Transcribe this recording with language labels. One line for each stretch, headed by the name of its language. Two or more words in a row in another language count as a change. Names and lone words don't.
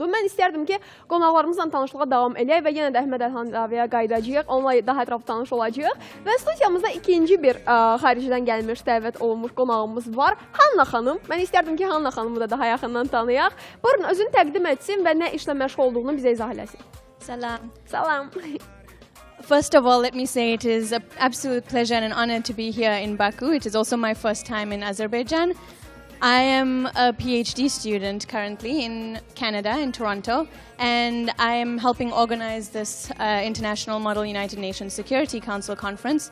Azerbaijani: Mən istərdim ki, qonaqlarımızla tanışlığa davam eləyək və yenə də Əhməd Əlhəndavəyə qayıdacağıq. Onunla daha ətraflı tanış olacağıq. Və studiyamızda ikinci bir xaricdən gəlmiş, dəvət olunmuş qonağımız var. Hanna xanım. Mən istərdim ki, Hanna xanımı da daha yaxından tanıyaq. Buyurun, özünü təqdim etsin və nə işlə məşğul olduğunu bizə izah eləsin. Salam. Salam.
English: First of all, let me say it is an absolute pleasure and an honor to be here in Baku. It is also my first time in Azerbaijan. I am a PhD student currently in Canada, in Toronto, and I am helping organize this International Model United Nations Security Council conference.